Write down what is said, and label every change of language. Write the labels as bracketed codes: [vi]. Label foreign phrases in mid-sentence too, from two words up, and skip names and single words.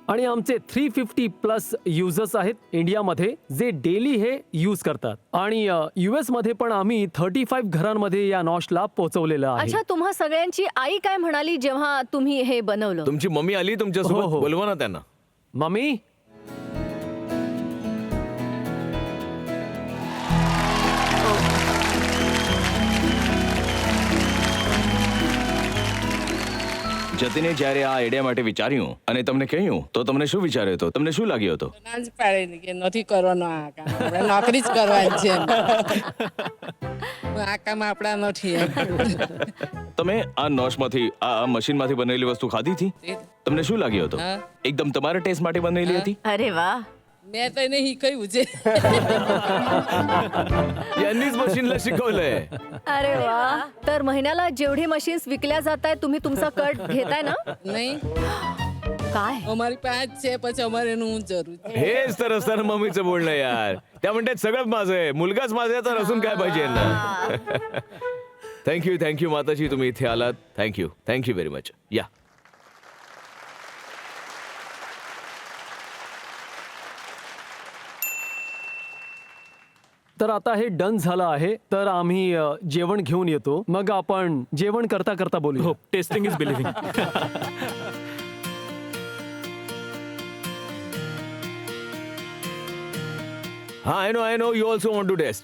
[mr] आणि आमचे 350 [en] plus users [mr] आहेत इंडियामध्ये जे डेली हे यूज करतात आणि US मध्ये पण आम्ही 35 घरांमध्ये या नॉशला पोहोचवलेलं आहे. अच्छा, तुम्हा सगळ्यांची आई काय म्हणाली जेव्हा तुम्ही हे बनवलं? तुमची मम्मी आली तुमच्यासोबत, हो. बोलवा ना त्यांना. मम्मी, [gu] જતીને જ્યારે આ આઈડિયા માટે વિચાર્યું અને તમને કહ્યું તો તમને શું વિચાર્યું હતું? તમને શું લાગ્યું હતું? ના જ પાડે કે નથી કરવાનો આ કામ, આપણે નોકરી જ કરવાની છે એમ. આ કામ આપણા નથી એમ. તમે આ નોશમાંથી આ મશીનમાંથી બનેલી વસ્તુ ખાધી હતી? તમને શું લાગ્યું હતું? હા. એકદમ તમારા ટેસ્ટ માટે બનેલી હતી? [mr] अरे वा. [gu] મેં તો એને શીખવ્યું છે. [mr] यांनीच मशीनला शिकवलंय. अरे वा. तर महिन्याला जेवढे मशीन्स विकल्या जात आहेत तुम्ही तुमचा कट घेताय ना? [gu] નહીં [mr] काय [gu] અમારી પાસે જ છે, પછી અમારે એનું હું જરૂર છે. [mr] हेच तर असतं मम्मीचं बोलणं यार. त्या म्हणतात सगळं माझं आहे, मुलगाच माझा आहे, तर असून काय पाहिजे यांना. थँक्यू माताजी, तुम्ही इथे आलात. [en] thank you very much. या. [mr] तर आता हे डन झालं आहे, तर आम्ही जेवण घेऊन येतो, मग आपण जेवण करता करता बोलू. [en] हो, testing is believing. [mr] हा, [en] I know you also want to test.